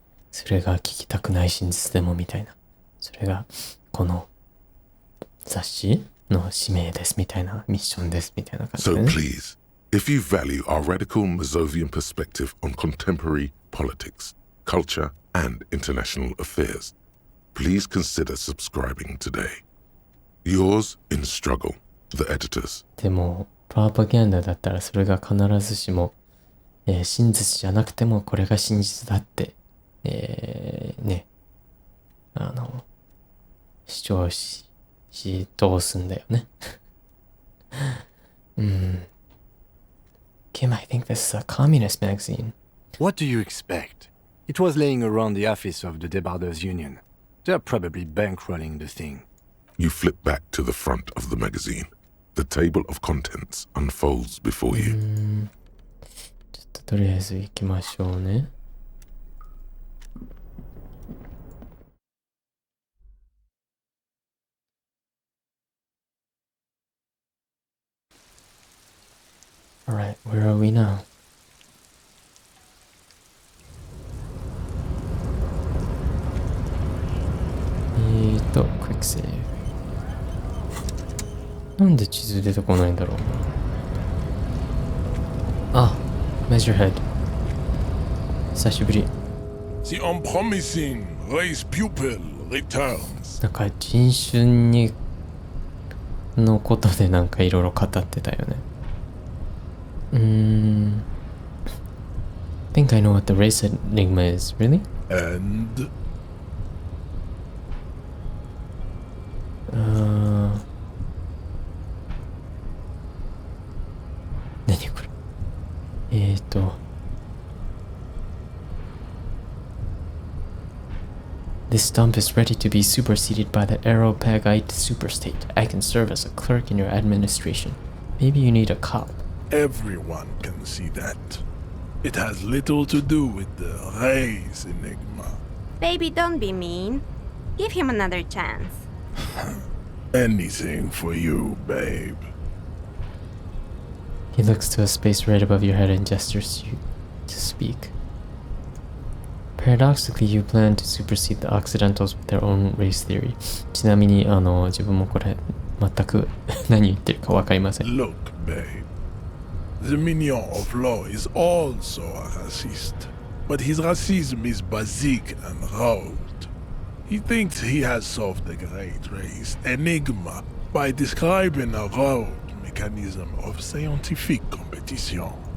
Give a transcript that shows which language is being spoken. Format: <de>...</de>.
<ja>それが聞きたくない真実でもみたいな。それがこの雑誌の使命ですみたいな、ミッションですみたいな感じ</ja> <en>So</en> <ja>でね。</ja> <en>please, if you value our radical Mazovian perspective on contemporary politics, culture, and international affairs, please consider subscribing today. Yours in struggle, the editors.</en> <ja>でも、プロパガンダだったらそれが必ずしも、真実じゃなくてもこれが真実だって、ね、主押し通すんだよね。</ja> <en>Kim, I think this is a communist magazine. What do you expect? It was laying around the office of the Debarders Union. They're probably bankrolling the thing. You flip back to the front of the magazine. The table of contents unfolds before you.</en> <ja>ちょっととりあえず行きましょうね。</ja> <en>Alright, where are we now? Quick save.</en> <ja>なんで地図出てこないんだろう。あ、Measurehead。久しぶり。</ja> <en>The unpromising race pupil returns.</en> <ja>なんか人種にのことでなんかいろいろ語ってたよね。</ja> <en>think I know what the race enigma is, really? And?</en> <ja>Naniこれ</ja> <en>This stump is ready to be superseded by the Aeropagite superstate. I can serve as a clerk in your administration. Maybe you need a cop. Everyone can see that. It has little to do with the race enigma. Baby, don't be mean. Give him another chance. Anything for you, babe. He looks to a space right above your head and gestures you to speak. Paradoxically, you plan to supersede the Occidentals with their own race theory.</en> <ja>ちなみに自分もこれ全く何言ってるかわかりません。</ja> <en>Look, babe. The minion of law is also a racist, but his racism is basic and rote. He thinks he has solved the great race enigma by describing a rote mechanism of scientific competition.</en>